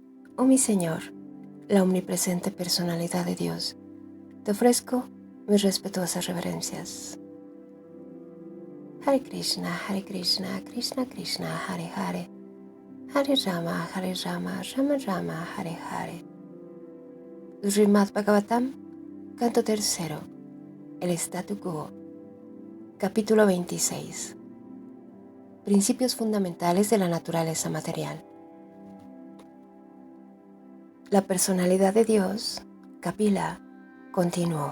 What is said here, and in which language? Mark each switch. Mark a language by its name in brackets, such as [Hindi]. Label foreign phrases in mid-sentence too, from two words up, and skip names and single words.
[Spanish] Oh mi Señor, la omnipresente personalidad de Dios, te ofrezco mis respetuosas reverencias. [Sanskrit] Hare Krishna, Krishna Krishna, Hare Hare, Hare Rama, Rama Rama, Hare Hare. [Spanish] Srimad Bhagavatam, canto tercero, el [Latin] statu quo, [Spanish] capítulo 26. Principios fundamentales de la naturaleza material. La personalidad de Dios, Kapila, continuó.